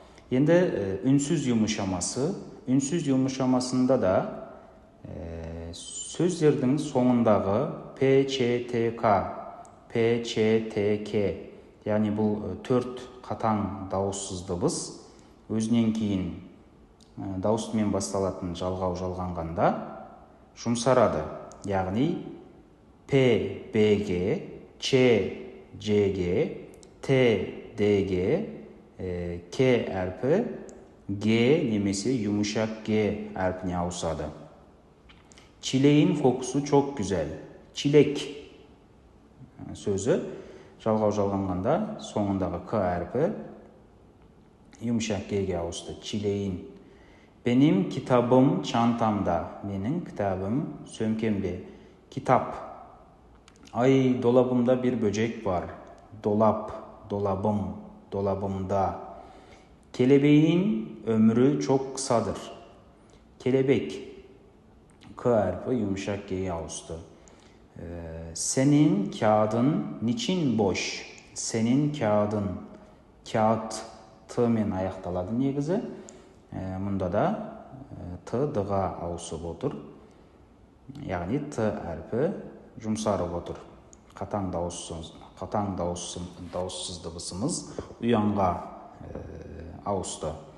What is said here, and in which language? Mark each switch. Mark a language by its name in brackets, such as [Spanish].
[Kazakh] Енді үнсіз юмышамасы. Үнсіз юмышамасында да сөздердің соңындағы ПЧТК, ПЧТК, яғни бұл төрт қатаң дауыссыз дыбыс өзінен кейін дауыстымен басталатын жалғау жалғанғанда жұмсарады. Яғни П, Б-ге, Ч, Ж-ге, Т, Д-ге, К әрпі Г немесе yumuşak G әрпіне ауысады. [Turkish] Çileğin kokusu çok güzel. Çilek sözü [Kazakh] жалғау жалғанғанда соңындағы К әрпі yumuşak G'ге ауысты. [Turkish] Çileğin. Benim kitabım çantamda. [Kazakh] Менің кітабым сөмкемде. [Turkish] Kitap. Ay, dolabımda bir böcek var. Dolap, dolabım, dolabımda. Kelebeğin ömrü çok kısadır. Kelebek. K harfi yumuşak G'ye [Kazakh] ауысты. [Turkish] Senin kağıdın niçin boş? Senin kağıdın. [Kazakh] Kağıt T-мен аяқталады негізі. Мұнда да T D-ға ауысып отыр. Яғни T әрпі жұмсарып отыр. Қатаң дауыссыз дыбысымыз ұянға ауысты.